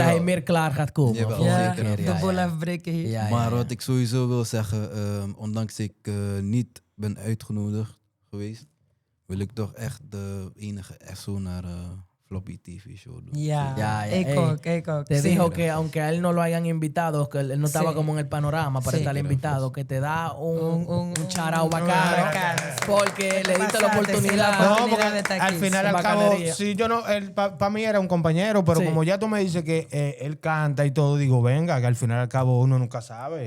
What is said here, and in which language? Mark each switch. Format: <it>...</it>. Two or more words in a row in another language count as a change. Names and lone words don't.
<nl>dat hij meer klaar gaat komen. Jawel, volgende ja, zeker. keer. de boel afbreken hier. Ja, ja, Maar ja. wat ik sowieso wil zeggen, ondanks ik niet ben uitgenodigd geweest, wil ik toch echt de enige SO naar Floppy TV Show doen. Ja, Ja, ja, ik ey. ook, ik ook.</nl> <es>Te Sí. dijo que aunque a él no lo hayan invitado, que él no estaba Sí. como en el panorama para Sí. estar invitado, que te da un charao un bacano, bacano. porque le diste la Pasaste, oportunidad. sí, la No, oportunidad porque de estar al aquí, final sin al cabo, bacanería. sí, yo no, para mí era un compañero, pero Sí. como ya tú me dices que él canta y todo, digo, venga, que al final al cabo uno nunca sabe</es>